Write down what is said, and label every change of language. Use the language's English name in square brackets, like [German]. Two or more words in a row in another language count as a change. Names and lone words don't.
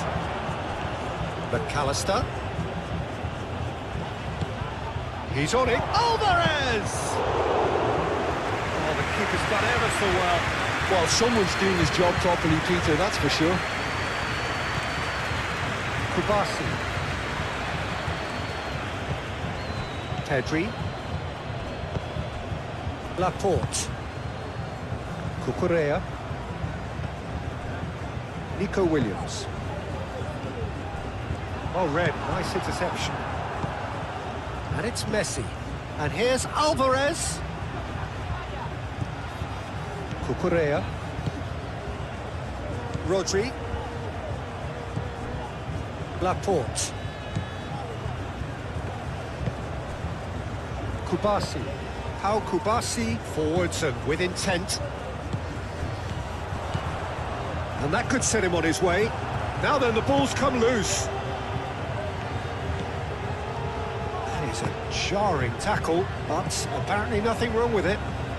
[English] McAllister. He's on it. Alvarez! Oh, the keeper's done ever so well. Well, someone's doing his job properly, Peter, that's for sure. Kubasi. Pedri. Laporte. Cucurella. Nico Williams. Oh, Red, nice interception. And it's Messi. And here's Alvarez. Cucurella. Rodri. Laporte. Kubasi. Pau Kubasi forwards and with intent. And that could set him on his way. Now then, the ball's come loose. That is a jarring tackle, but apparently nothing wrong with it.